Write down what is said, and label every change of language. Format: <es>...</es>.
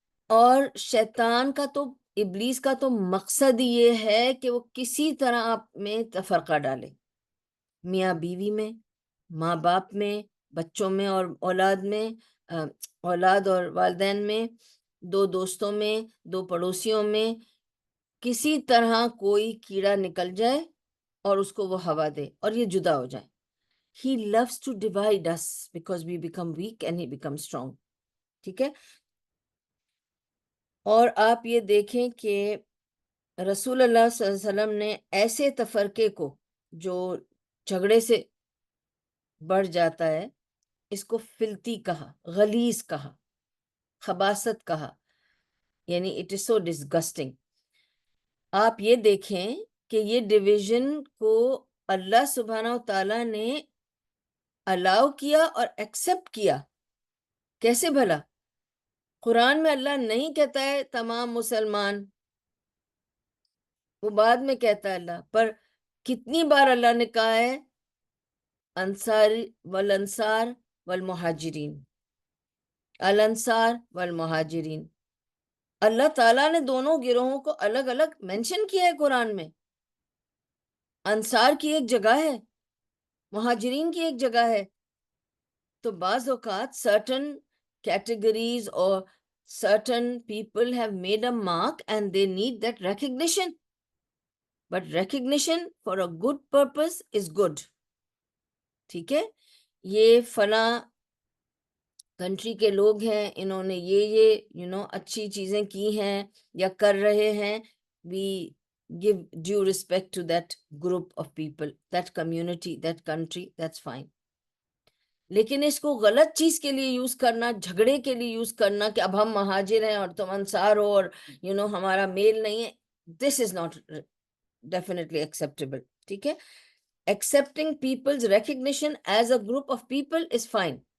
<ur>اور شیطان کا تو، ابلیس کا تو مقصد یہ ہے کہ وہ کسی طرح آپ میں تفرقہ ڈالے، میاں بیوی میں، ماں باپ میں، بچوں میں اور اولاد میں، اولاد اور والدین میں، دو دوستوں میں، دو پڑوسیوں میں، کسی طرح کوئی کیڑا نکل جائے اور اس کو وہ ہوا دے اور یہ جدا ہو جائے.</ur> <en>He loves to divide us because we become weak and he becomes strong.</en> <ur>ٹھیک ہے. اور آپ یہ دیکھیں کہ رسول اللہ صلی اللہ علیہ وسلم نے ایسے تفرقے کو جو جھگڑے سے بڑھ جاتا ہے، اس کو فلتی کہا، غلیظ کہا، خباثت کہا، یعنی</ur> <en>It is so disgusting.</en> <ur>آپ یہ دیکھیں کہ یہ ڈویژن کو اللہ سبحانہ و تعالیٰ نے الاؤ کیا اور ایکسپٹ کیا. کیسے بھلا؟ قرآن میں اللہ نہیں کہتا ہے تمام مسلمان، وہ بعد میں کہتا ہے اللہ. پر کتنی بار اللہ نے کہا ہے</ur> <ar>انصار والانصار والمہاجرین، الانصار والمہاجرین.</ar> <ur>اللہ تعالیٰ نے دونوں گروہوں کو الگ الگ مینشن کیا ہے قرآن میں. انصار کی ایک جگہ ہے، مہاجرین کی ایک جگہ ہے. تو بعض اوقات</ur> <en>certain categories or certain people have made a mark and they need that recognition. But recognition for a good purpose is good.</en> <ur>ٹھیک ہے، یہ فلاں کنٹری کے لوگ ہیں، انہوں نے یہ اچھی چیزیں کی ہیں یا کر رہے ہیں.</ur> <en>we give due respect to that group of people, that community, that country, that's fine.</en> <ur>لیکن اس کو غلط چیز کے لیے یوز کرنا، جھگڑے کے لیے یوز کرنا کہ اب ہم مہاجر ہیں اور تم انصار ہو اور ہمارا میل نہیں ہے،</ur> <en>This is not definitely acceptable.</en> <ur>ٹھیک ہے،</ur> <en>Accepting people's recognition as a group of people is fine.</en>